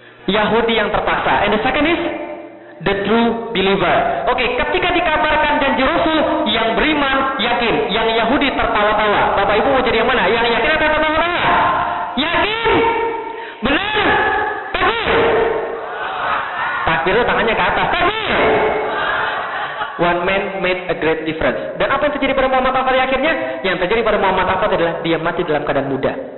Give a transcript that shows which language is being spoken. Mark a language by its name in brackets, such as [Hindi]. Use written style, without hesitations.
[Indonesian] Yahudi yang terpaksa. [English] And the second is the true believer. [Indonesian] Oke, ketika dikabarkan janji Rasul, yang beriman, yang yakin. Yang Yahudi tertawa-tawa. Bapak Ibu mau jadi yang mana? Yang yakin atau tertawa-tawa? Yakin? Benar? Takbir? Takbir itu tangannya ke atas. Takbir? [English] One man made a great difference. [Indonesian] Dan apa yang terjadi pada Muhammad Al-Fatih akhirnya? Yang terjadi pada Muhammad Al-Fatih adalah dia mati dalam keadaan muda.